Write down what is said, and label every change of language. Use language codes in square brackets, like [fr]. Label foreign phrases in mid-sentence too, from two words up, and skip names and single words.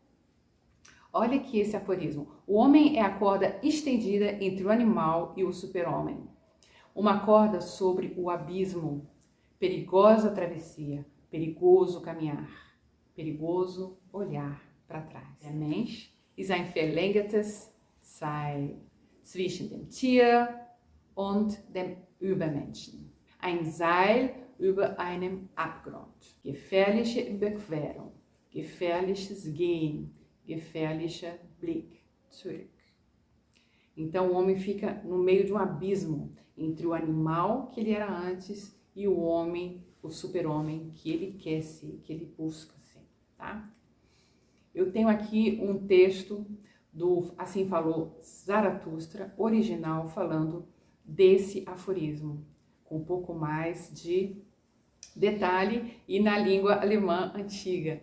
[pt] Olha aqui esse aforismo. O homem é a corda estendida entre o animal e o super-homem. Uma corda sobre o abismo. Perigosa travessia, perigoso caminhar, perigoso olhar para trás. [de] Der Mensch ist ein verlängertes Seil zwischen dem Tier und dem Übermenschen. Ein Seil über einem Abgrund. Gefährliche Überquerung, gefährliches Gehen, gefährlicher Blick zurück. [pt] Então o homem fica no meio de um abismo entre o animal que ele era antes e o homem, o super-homem que ele quer ser, que ele busca ser, tá? Eu tenho aqui um texto do Assim Falou Zaratustra, original, falando desse aforismo, com um pouco mais de detalhe e na língua alemã antiga.